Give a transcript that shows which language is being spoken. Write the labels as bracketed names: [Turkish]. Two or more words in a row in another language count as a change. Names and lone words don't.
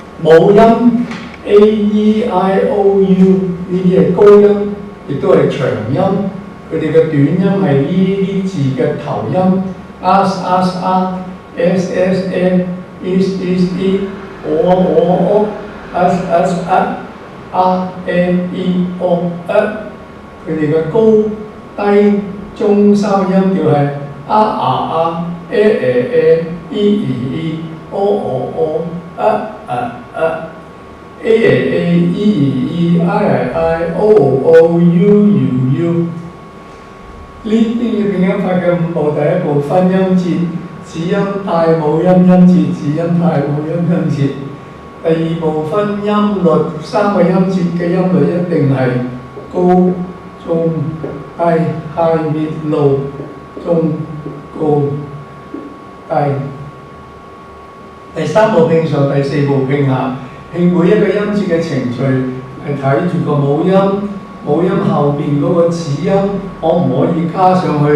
[Cantonese] 母音 A、E、I、O、U 呢啲係高音，亦都係長音。佢哋嘅短音係呢啲字嘅頭音 as、as、a、is、is、i、o、o、o、as、as、a、a、e、o、佢哋嘅高低中三音調係 a、a、a、e、e、e、o、o、o、a、a、a、e、e、i、i、o、o、u、u。呢啲嘅拼音法嘅五步，第一步分音節，子音帶母音音節，子音帶母音音節。第二步分音律，三個音節嘅音律一定係高、中、低 ， [English] high、mid、low， [Cantonese] 中、高、低。第三步拼上，第四步拼下。拼每一個音節嘅程序係睇住個母音。母音後邊嗰個子音可唔可以加上去？